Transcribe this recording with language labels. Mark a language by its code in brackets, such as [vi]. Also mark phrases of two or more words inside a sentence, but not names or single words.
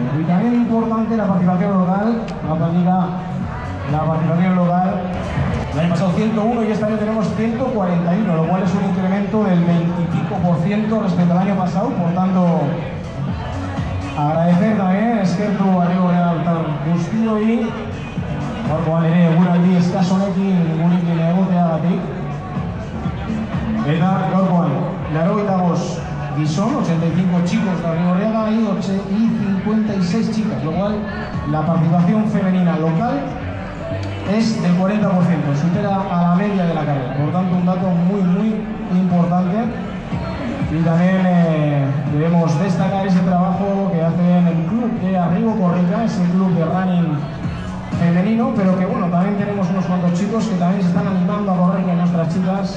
[es] Y también importante la participación local, la participación local. El año pasado 101 y este año tenemos 141, lo cual es un incremento del 20 y pico % respecto al año pasado. Por tanto, agradecer también [eu] eskertu Arrigorriaga guztioi, gaurkoan ere guraldi eskaso honekin gurekin egoteagatik. Eta gaurkoan 85 gizon, [es] 85 chicos de Arrigorriaga y 56 chicas, lo cual la participación femenina local es del 40%, supera a la media de la carrera. Por tanto, un dato muy importante. Y también debemos destacar ese trabajo que hacen el club de Arrigo Corrica, ese club de running femenino, pero que bueno, también tenemos unos cuantos chicos que también se están animando a correr con nuestras chicas.